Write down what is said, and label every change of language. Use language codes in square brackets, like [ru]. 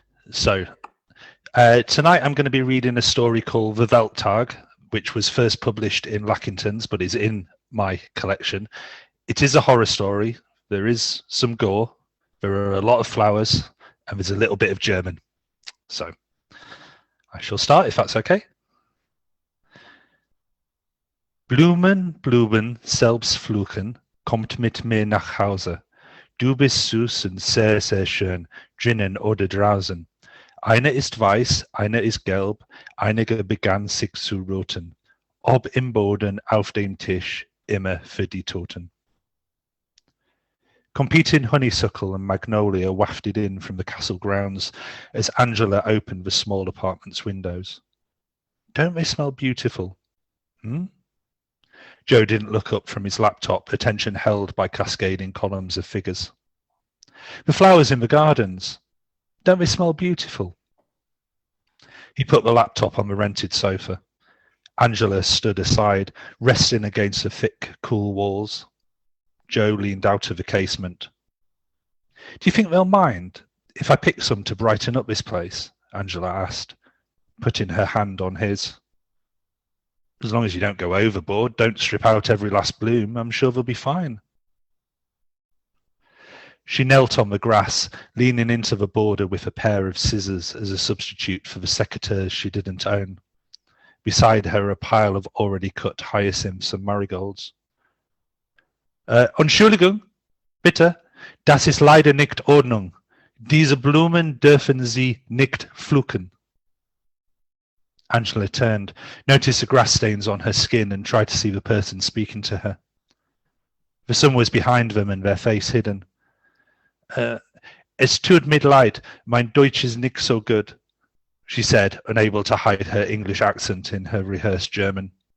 [en] So, tonight I'm going to be reading a story called Verwelktag, which was first published in Lackingtons, but is in my collection. It is a horror story. There is some gore. There are a lot of flowers, and there's a little bit of German. So, I shall start if that's okay. [de] Blumen, Blumen, selbst fluchen, kommt mit mir nach Hause. Du bist süß und sehr, sehr schön, drinnen oder draußen. Eine ist weiß, eine ist gelb, einige begann sich zu roten. Ob im Boden, auf dem Tisch, immer für die Toten. [en] Competing honeysuckle and magnolia wafted in from the castle grounds as Angela opened the small apartment's windows. Don't they smell beautiful? Joe didn't look up from his laptop, attention held by cascading columns of figures. The flowers in the gardens. Don't they smell beautiful? He put the laptop on the rented sofa. Angela stood aside, resting against the thick, cool walls. Joe leaned out of the casement. Do you think they'll mind if I pick some to brighten up this place? Angela asked, putting her hand on his. As long as you don't go overboard, don't strip out every last bloom, I'm sure they'll be fine. She knelt on the grass, leaning into the border with a pair of scissors as a substitute for the secateurs she didn't own. Beside her a pile of already cut hyacinths and marigolds. [de] Entschuldigung, bitte, das ist leider nicht Ordnung. Diese Blumen dürfen Sie nicht pflücken. [en] Angela turned, noticed the grass stains on her skin and tried to see the person speaking to her. The sun was behind them and their face hidden. [de] Es tut mir leid, mein Deutsch ist nicht so good, [en] she said, unable to hide her English accent in her rehearsed German.